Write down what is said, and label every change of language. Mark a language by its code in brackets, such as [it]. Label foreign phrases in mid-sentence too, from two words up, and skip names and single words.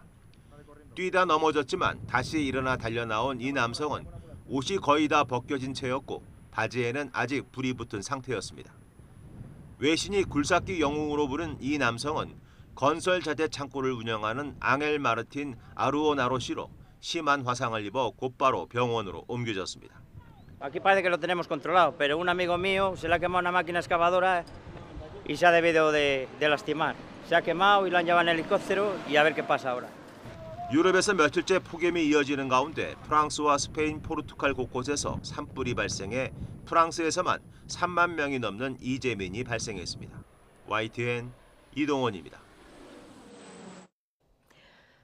[ko] 뛰다 넘어졌지만 다시 일어나 달려나온 이 남성은 옷이 거의 다 벗겨진 채였고 바지에는 아직 불이 붙은 상태였습니다. 외신이 굴삭기 영웅으로 부른 이 남성은 건설 자재 창고를 운영하는 앙헬 마르틴 아루오나로 씨로 심한 화상을 입어 곧바로 병원으로 옮겨졌습니다. [es] Aquí parece que lo tenemos controlado, pero un amigo mío se le ha quemado una máquina excavadora y se ha debido de lastimar. Se ha quemado y lo han llevado en helicóptero y a ver qué pasa ahora. [ko] 유럽에서 며칠째 폭염이 이어지는 가운데 프랑스와 스페인, 포르투갈 곳곳에서 산불이 발생해 프랑스에서만 3만 명이 넘는 이재민이 발생했습니다. YTN 이동원입니다.